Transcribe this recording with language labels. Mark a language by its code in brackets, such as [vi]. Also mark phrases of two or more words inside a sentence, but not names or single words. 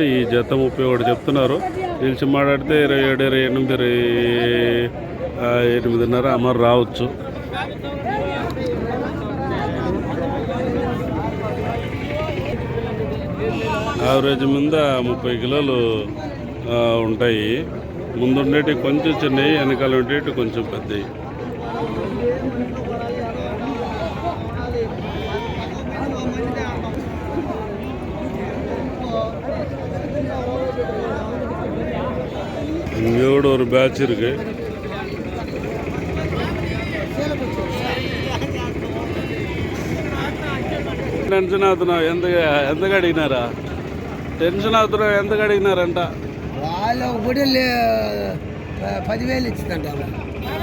[te] ఈ జత 31 చెప్తున్నారు. నిలిచి మాట్లాడితే 27, 28, 8.5 అమరు రావచ్చు. యావరేజ్ మీద 30 కిలోలు ఉంటాయి. ముందుండేటి కొంచెం చిన్నవి, వెనకాల ఉండేటి కొంచెం పెద్దవి. [ta] இங்கே கூட ஒரு பேட்ச் இருக்கு. [te] టెన్షన్ అవుతున్నావు? ఎంతగా అడిగినారా? టెన్షన్ అవుతున్నావు? ఎంతగా అడిగినారంట? వాళ్ళు 10,000 ఇచ్చిందంట.